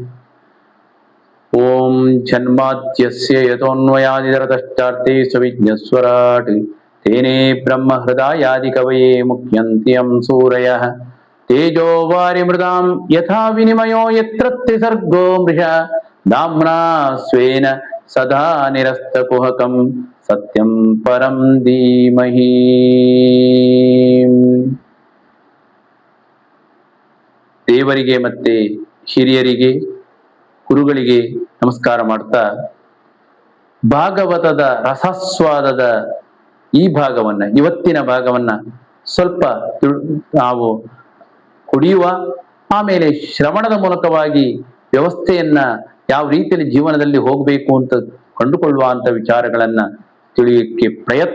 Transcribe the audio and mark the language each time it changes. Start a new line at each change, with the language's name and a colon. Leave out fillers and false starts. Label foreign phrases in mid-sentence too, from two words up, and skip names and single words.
Sanskrit: ಓಂ ಜನ್ಮಾದ್ಯಸ್ಯ ಯತೋನ್ಮಯಾದಿತರತಶ್ಚಾರ್ತೆ ಸ್ವವಿಜ್ಞಸ್ವರಾಟ್ ತೇನೇ ಬ್ರಹ್ಮ ಹೃದಯಾದಿ ಕವಯೇ ಮುಹ್ಯಂತಿ ಯಂ ಸೂರಯಃ. ತೇಜೋ ವಾರಿಮೃದಾಂ ಯಥಾ ವಿನಿಮಯೋ ಯತ್ರ ತ್ರಿಸರ್ಗೋ ಮೃಷಾ ಧಾಮ್ನಾ ಸ್ವೇನ ಸದಾ ನಿರಸ್ತಕುಹಕಂ ಸತ್ಯಂ ಪರಂ ಧೀಮಹಿ.
Kannada: ದೇವರಿಗೆ ಮತ್ತೆ ಹಿರಿಯರಿಗೆ ಗುರುಗಳಿಗೆ ನಮಸ್ಕಾರ ಮಾಡ್ತಾ, ಭಾಗವತದ ರಸಸ್ವಾದದ ಈ ಭಾಗವನ್ನ, ಇವತ್ತಿನ ಭಾಗವನ್ನ ಸ್ವಲ್ಪ ನಾವು ಕುಡಿಯುವ, ಆಮೇಲೆ ಶ್ರವಣದ ಮೂಲಕವಾಗಿ ವ್ಯವಸ್ಥೆಯನ್ನ ಯಾವ ರೀತಿಯಲ್ಲಿ ಜೀವನದಲ್ಲಿ ಹೋಗಬೇಕು ಅಂತ ಕಂಡುಕೊಳ್ಳುವ ಅಂತ ವಿಚಾರಗಳನ್ನ ತಿಳಿಯಕ್ಕೆ ಪ್ರಯತ್ನ.